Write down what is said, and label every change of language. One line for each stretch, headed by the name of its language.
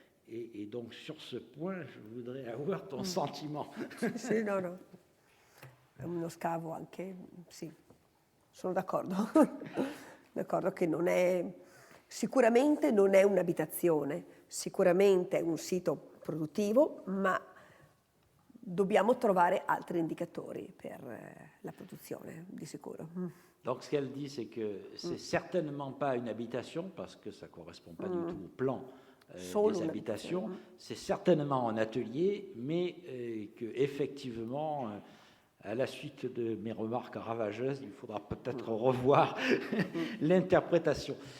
French: Et donc, sur ce point, je voudrais avoir ton sentiment.
Italian: Sì, no. È uno scavo anche, sì, sono d'accordo. D'accordo che non è, sicuramente non è un'abitazione, sicuramente è un sito produttivo, ma dobbiamo trovare altri indicatori per la produzione, di sicuro.
French: Donc, ce qu'elle dit, c'est que c'est certainement pas une habitation, parce que ça ne correspond pas du tout au plan des habitations. C'est certainement un atelier, mais qu'effectivement, à la suite de mes remarques ravageuses, il faudra peut-être revoir l'interprétation.